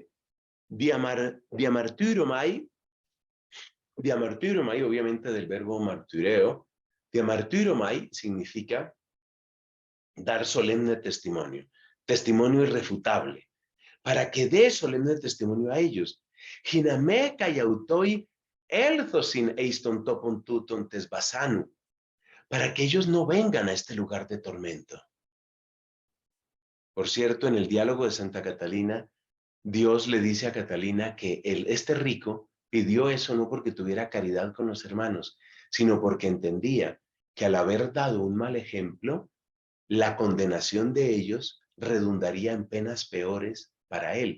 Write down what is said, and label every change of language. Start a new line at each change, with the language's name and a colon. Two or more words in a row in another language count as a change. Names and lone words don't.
Spanish: Diamartyromai, obviamente del verbo martureo, diamartyromai significa dar solemne testimonio, testimonio irrefutable, para que dé solemne testimonio a ellos.
Greek: ἵνα μὴ αὐτοὶ ἔλθωσιν εἰς τὸν τόπον τοῦτον τῆς βασάνου,
Spanish: para que ellos no vengan a este lugar de tormento. Por cierto, en el diálogo de Santa Catalina, Dios le dice a Catalina que este rico pidió eso no porque tuviera caridad con los hermanos, sino porque entendía que al haber dado un mal ejemplo, la condenación de ellos redundaría en penas peores para él.